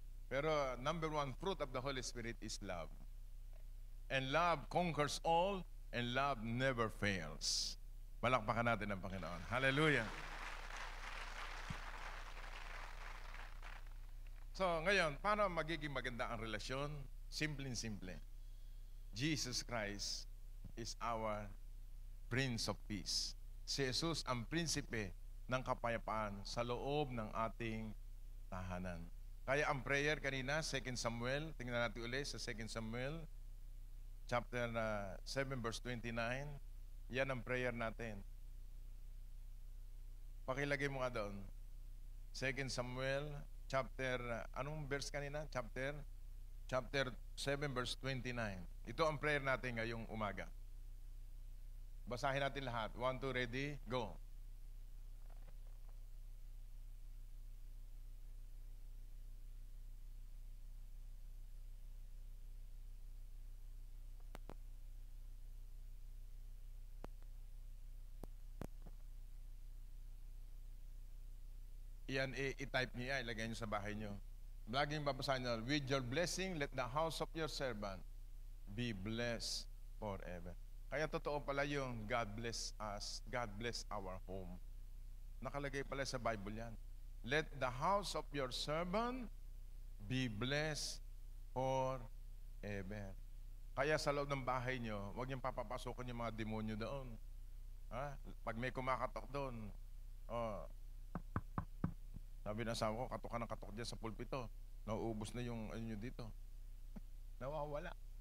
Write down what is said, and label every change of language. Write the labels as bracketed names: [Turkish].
[English] Pero number one fruit of the Holy Spirit is love. And love conquers all, and love never fails. [Filipino] Palakpakan natin ang Panginoon. Hallelujah! So, ngayon, paano magiging maganda ang relasyon? Simpleng-simple. [English] Jesus Christ is our Prince of Peace. [Filipino] Si Jesus ang prinsipe ng kapayapaan sa loob ng ating tahanan. Kaya ang prayer kanina, 2 Samuel, tingnan natin ulit sa 2 Samuel, chapter 7, verse 29, yan ang prayer natin. Pakilagay mo nga doon. 2 Samuel, chapter, anong verse kanina? Chapter 7, verse 29. Ito ang prayer natin ngayong umaga. Basahin natin lahat. 1, 2, ready, go. Iyan, i-type niyo yan, ilagay niyo sa bahay niyo. Laging babasahin niyo, [English] with your blessing, let the house of your servant be blessed forever. [Filipino] Kaya totoo pala yung [English] God bless us, God bless our home. [Filipino] Nakalagay pala sa Bible yan. [English] Let the house of your servant be blessed forever. [Filipino] Kaya sa loob ng bahay niyo, huwag niyong papapasokan yung mga demonyo doon. Pag may kumakatok doon, sabi ng asawa ko, katok ka ng katok dyan sa pulpito. Nauubos na yung ano nyo dito. Nawawala.